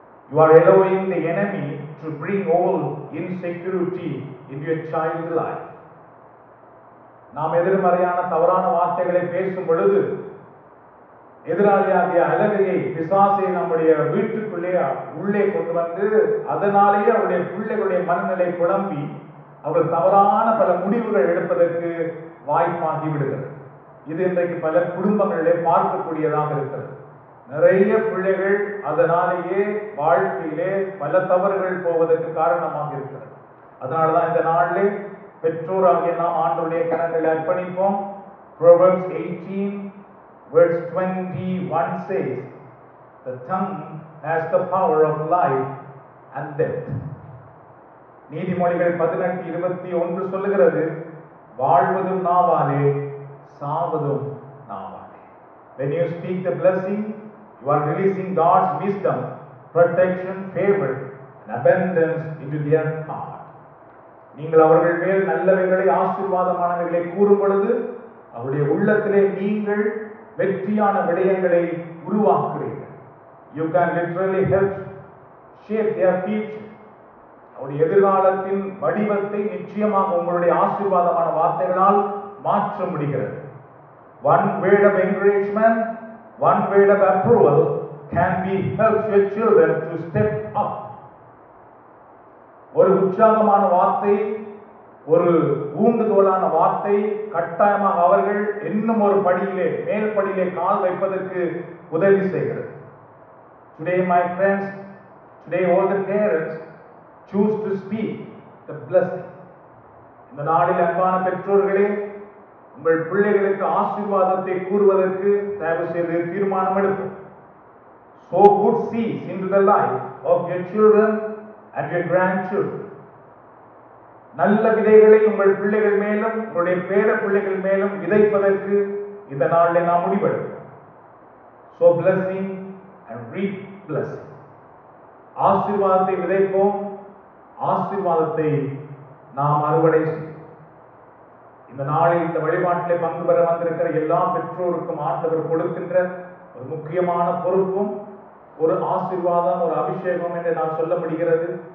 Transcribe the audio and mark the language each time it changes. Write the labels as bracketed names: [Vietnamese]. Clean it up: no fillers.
[English] You are allowing the enemy to bring all insecurity into your child's life. [Tamil] நாம் எதிர்மறையான தவறான வார்த்தைகளை பேசும் பொழுது எதிராளியாகிய அலகையை, பிசாசை நம்முடைய வீட்டுக்குள்ளே உள்ளே கொண்டு வந்து அதனாலேயே அவருடைய பிள்ளைகளுடைய மனநிலை குழம்பி அவர்கள் தவறான பல முடிவுகள் எடுப்பதற்கு வாய்ப்பாகி விடுகிறது. இது இன்றைக்கு பல குடும்பங்களிலே பார்க்கக்கூடியதாக இருக்கிறது. நிறைய பிள்ளைகள் அதனாலேயே வாழ்க்கையிலே பல தவறுகள் போவதற்கு காரணமாக இருக்கிறது. அதனாலதான் இந்த நாளிலே பெற்றோராகிய நாம் ஆண்டவருடைய கரங்களில் அர்ப்பணிப்போம். [English] Proverbs 18 verse 21 says, the tongue has the power of life and death. [Tamil] நீதிமொழிகள் 18:21 சொல்லுகிறது, வாழ்வதும் நாவாலே, சாவதும் நாவாலே. [English] When you speak the blessing, you are releasing God's wisdom, protection, favor and abundance into their heart. [Tamil] நீங்கள் அவர்கள் மேல் நல்லவைகளை, ஆசீர்வாதமானவைகளை கூறும் பொழுது அவருடைய உள்ளத்திலே நீங்கள் வெற்றியான விடயங்களை உருவாக்குகிறீர்கள். [English] You can literally help shape their future. [Tamil] அவருடைய எதிர்காலத்தின் வடிவத்தை நிச்சயமாக உங்களுடைய ஆசீர்வாதமான வார்த்தைகளால் மாற்ற முடிகிறது. [English] One word of encouragement, one word of approval can be help your children to step up. [Tamil] ஒரு உற்சாகமான வார்த்தை, ஒரு ஊண்டுதோலான வார்த்தை கட்டாயமாக அவர்கள் இன்னும் ஒரு படியிலே, மேல் படியிலே கால் வைப்பதற்கு உதவி செய்கிறது. [English] Today my friends, today all the parents choose to speak the blessing. [Tamil] இந்த நாளில் அன்பான பெற்றோர்களே, உங்கள் பிள்ளைகளுக்கு ஆசீர்வாதத்தை கூறுவதற்கு தயவு செய்து தீர்மானம் எடுப்போம். [English] Sow good seeds into the life of your children and your grandchildren. [Tamil] நல்ல விதைகளை உங்கள் பிள்ளைகள் மேலும் உங்களுடைய பேர பிள்ளைகள் மேலும் விதைப்பதற்கு இந்த நாளில் நாம் முடிவெடுப்போம். [English] Sow blessing and reap blessing. [Tamil] ஆசீர்வாதத்தை விதைப்போம், ஆசீர்வாதத்தை நாம் அறுவடை செய்வோம். இந்த நாளில் இந்த வழிபாட்டிலே பங்கு பெற வந்திருக்கிற எல்லா பெற்றோருக்கும் ஆண்டவர் கொடுக்கின்ற ஒரு முக்கியமான பொறுப்பும் ஒரு ஆசீர்வாதம், ஒரு அபிஷேகம் என்று நான் சொல்ல முடிகிறது.